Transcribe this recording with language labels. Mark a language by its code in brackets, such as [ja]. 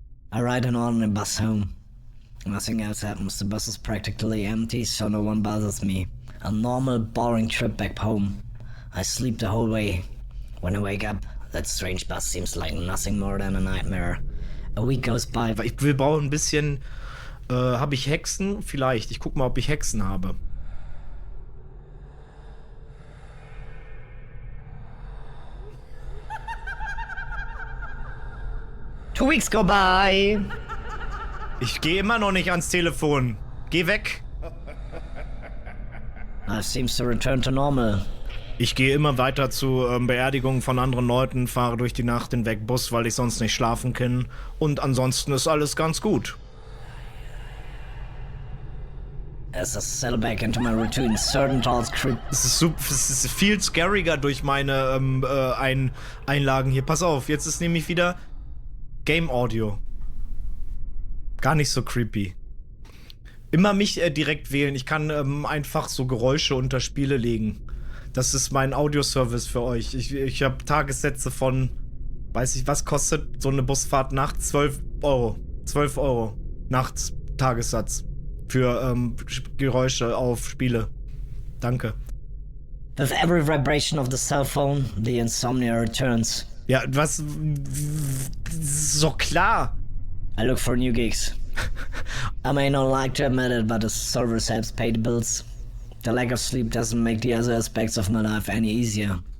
[en] I ride an ordinary bus home. Nothing else happens. The bus is practically empty, so no one bothers me. A normal, boring trip back home. I sleep the whole way. When I wake up, that strange bus seems like nothing more than a nightmare. A week goes by. [de] Ich will bauen ein bisschen. Habe ich Hexen? Vielleicht. Ich guck mal, ob ich Hexen habe. [en] Two weeks go by. [de] Ich gehe immer noch nicht ans Telefon. Geh weg. [en] Life seems to return to normal. [de] Ich gehe immer weiter zu Beerdigungen von anderen Leuten, fahre durch die Nacht hinweg Bus, weil ich sonst nicht schlafen kann. Und ansonsten ist alles ganz gut. [en] As I settle back into my routine, certain thoughts creep. [de] Es ist viel scariger durch meine Einlagen hier. Pass auf, jetzt ist nämlich wieder Game Audio. Gar nicht so creepy. Immer mich direkt wählen. Ich kann einfach so Geräusche unter Spiele legen. Das ist mein Audioservice für euch. Ich habe Tagessätze von, weiß ich, was kostet so eine Busfahrt nachts? 12 Euro. 12 Euro nachts Tagessatz für Geräusche auf Spiele. Danke. [en] With every vibration of the cell phone, the insomnia returns. [de] Ja, was? So klar. [en] I look for new gigs. I may not like to admit it, but the service helps pay the bills. The lack of sleep doesn't make the other aspects of my life any easier.